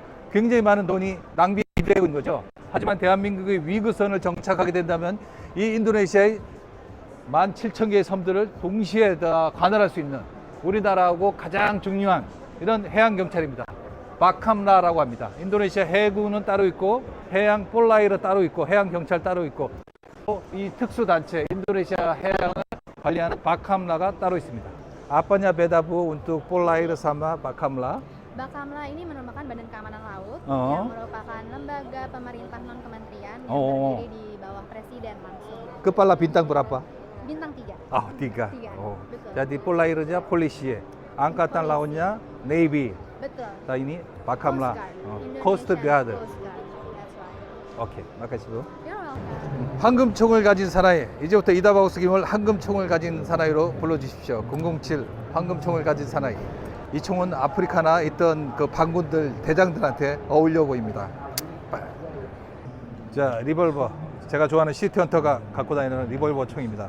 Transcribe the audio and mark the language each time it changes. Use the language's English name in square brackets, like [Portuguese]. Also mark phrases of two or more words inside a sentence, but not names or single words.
[Korean] 굉장히 많은 돈이 낭비되고 있는 거죠. 하지만 대한민국의 위그선을 정착하게 된다면 이 인도네시아의 17,000개의 섬들을 동시에 다 관할할 수 있는 우리나라하고 가장 중요한 이런 해양경찰입니다. 바캄라라고 합니다. 인도네시아 해군은 따로 있고 해양 폴라이르 따로 있고 해양경찰 따로 있고 또 이 특수단체 인도네시아 해양을 관리하는 바캄라가 따로 있습니다. [Indonesian] Apanya beda Bu untuk Polair sama Bakamla? Bakamla ini merupakan Badan Keamanan Laut Oh. yang merupakan lembaga pemerintah non kementerian yang Oh. berdiri di bawah presiden langsung. Kepala bintang berapa? Bintang 3. Ah, 3. Tiga, Oh. betul. Jadi Polairnya polisi, Angkatan Lautnya Navy. Betul. Nah, ini Bakamla. [English] Coast Guard. Oh. Indonesian Coast Guard. Coast Guard. That's right. [Indonesian] 오케이, makasih Bu. [English] You're welcome. [Korean] 황금총을 가진 사나이. 이제부터 이다바우스 김을 황금총을 가진 사나이로 불러주십시오. 007 황금총을 가진 사나이. 이 총은 아프리카나 있던 그 반군들 대장들한테 어울려 보입니다. 자, 리볼버. 제가 좋아하는 시티헌터가 갖고 다니는 리볼버 총입니다.